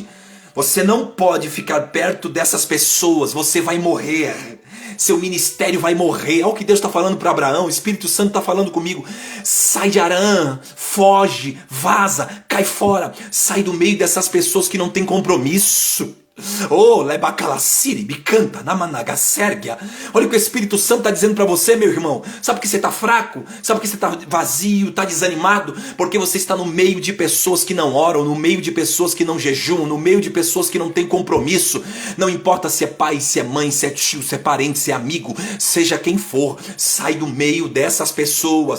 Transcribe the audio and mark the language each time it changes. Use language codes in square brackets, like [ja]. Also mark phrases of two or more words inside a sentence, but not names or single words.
[pt] Você não pode ficar perto dessas pessoas, você vai morrer. Seu ministério vai morrer. Olha o que Deus está falando para Abraão. O Espírito Santo está falando comigo. Sai de Harã, foge, vaza, cai fora. Sai do meio dessas pessoas que não têm compromisso. Oh, lebacalassiri, bicanta, namanaga, sérgia. Olha o que o Espírito Santo está dizendo para você, meu irmão. Sabe que você está fraco? Sabe que você está vazio, está desanimado? Porque você está no meio de pessoas que não oram, no meio de pessoas que não jejuam, no meio de pessoas que não têm compromisso. Não importa se é pai, se é mãe, se é tio, se é parente, se é amigo, seja quem for, sai do meio dessas pessoas.